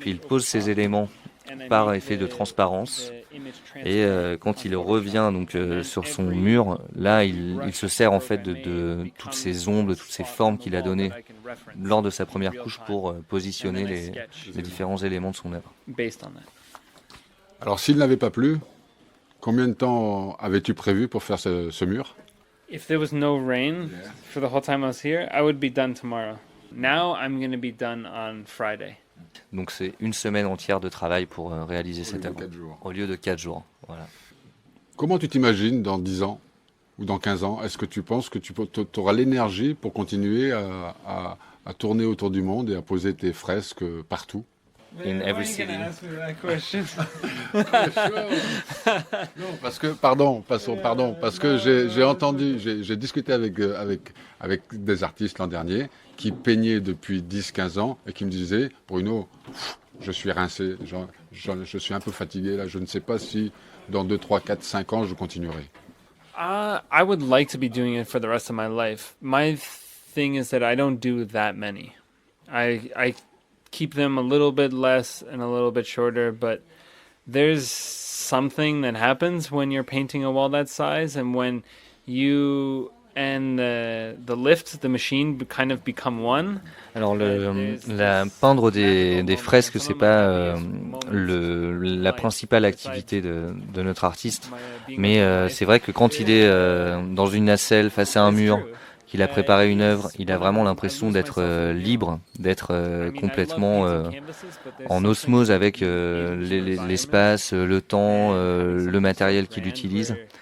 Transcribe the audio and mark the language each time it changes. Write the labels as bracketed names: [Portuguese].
[French] Il pose ces éléments par effet de transparence et quand il revient donc sur son mur, là il se sert en fait de toutes ces ombres, de toutes ces formes qu'il a données lors de sa première couche pour positionner les différents éléments de son œuvre. Alors s'il n'avait pas plu, combien de temps avais-tu prévu pour faire ce mur? [English] If there was no rain for the whole time I was here, I would be done tomorrow. Now I'm going to be done on Friday. [French] Donc c'est une semaine entière de travail pour réaliser cette œuvre. Au lieu de 4 jours. Voilà. Comment tu t'imagines dans 10 ans ou dans 15 ans? Est-ce que tu penses que tu auras l'énergie pour continuer à tourner autour du monde et à poser tes fresques partout? [English] In every city. [French] Non, parce que, pardon, parce que j'ai discuté avec des artistes l'an dernier qui peignaient depuis 10-15 ans et qui me disaient, Bruno, je suis rincé, je suis un peu fatigué là, je ne sais pas si dans 2, 3, 4, 5 ans je continuerai. [English] I would like to be doing it for the rest of my life. My thing is that I don't do that many. I keep them a little bit less and a little bit shorter, but there's something that happens when you're painting a wall that size, and when you and the lift, the machine kind of become one. [French] Alors peindre des fresques, c'est pas la principale activité de notre artiste, mais c'est vrai que quand il est dans une nacelle face à un mur, qu'il a préparé une œuvre, il a vraiment l'impression d'être libre, d'être complètement en osmose avec l'espace, le temps, le matériel qu'il utilise.